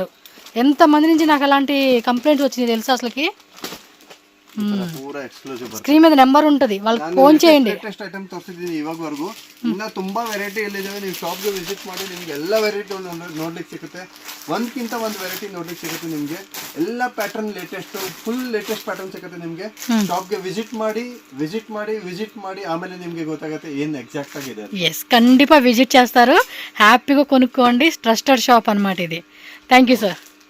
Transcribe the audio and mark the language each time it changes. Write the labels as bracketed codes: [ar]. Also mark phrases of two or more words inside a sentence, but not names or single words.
[te] ఎంతమంది నుంచి నాకు అలాంటి కంప్లైంట్స్ వచ్చినాయి తెలుసా అసలుకి. స్క్రీన్ మీద నెంబర్ ఉంటుంది, వాళ్ళకి ఫోన్ చేయండి. [en] latest item [kn] ತೋರಿಸಿದ್ದೀನಿ ಇವಾಗವರೆಗೂ. ಇನ್ನ ತುಂಬಾ ವೆರೈಟಿ ಎಲ್ಲಿದ್ದಾವೆ, ನೀವು ಶಾಪ್ಗೆ ವಿಸಿಟ್ ಮಾಡಿ ನಿಮ್ಗೆ ಎಲ್ಲ ವೆರೈಟಿ ನೋಡ್ಲಿಕ್ಕೆ ಸಿಗುತ್ತೆ. ಒಂದಕ್ಕಿಂತ ಒಂದು ವೆರೈಟಿ ನೋಡ್ಲಿಕ್ಕೆ ಸಿಗುತ್ತೆ ನಿಮ್ಗೆ. ಎಲ್ಲ [en] pattern latest, full latest pattern [kn] ಸಿಗುತ್ತೆ ನಿಮ್ಗೆ. ಶಾಪ್ಗೆ ವಿಸಿಟ್ ಮಾಡಿ ಆಮೇಲೆ ನಿಮ್ಗೆ ಗೊತ್ತಾಗುತ್ತೆ ಏನ್ ಎಕ್ಸಾಕ್ಟ್ ಆಗಿದೆ. [te] ఎస్, ఖండిపా విజిట్ చేస్తారు, హ్యాపీగా కొనుక్కోండి. [en] trusted shop [te] అన్నమాట ఇది. [en] thank you sir.